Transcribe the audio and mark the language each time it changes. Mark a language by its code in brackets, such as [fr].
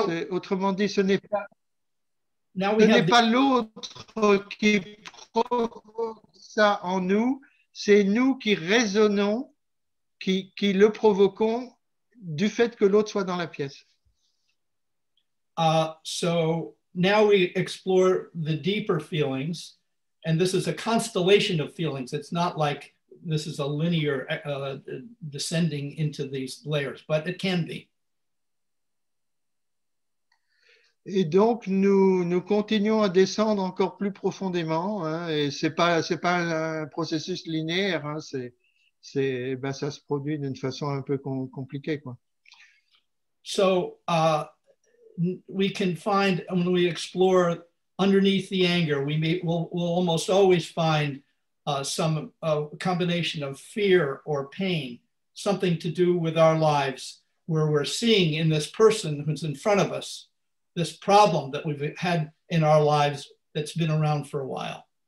[fr] Autrement dit, ce n'est pas l'autre qui provoque ça en nous, c'est nous qui raisonnons, qui le provoquons du fait que l'autre soit dans la pièce. [en] So now we explore the deeper feelings, and this is a constellation of feelings. It's not like this is a linear descending into these layers, but it can be. [fr] Et donc, nous continuons à descendre encore plus profondément, hein, et c'est pas un processus linéaire, hein, ça se produit d'une façon un peu compliquée, quoi. [en] So we can find, when we explore underneath the anger, we'll almost always find some combination of fear or pain, something to do with our lives, where we're seeing in this person who's in front of us this problem that we've had in our lives that's been around for a while.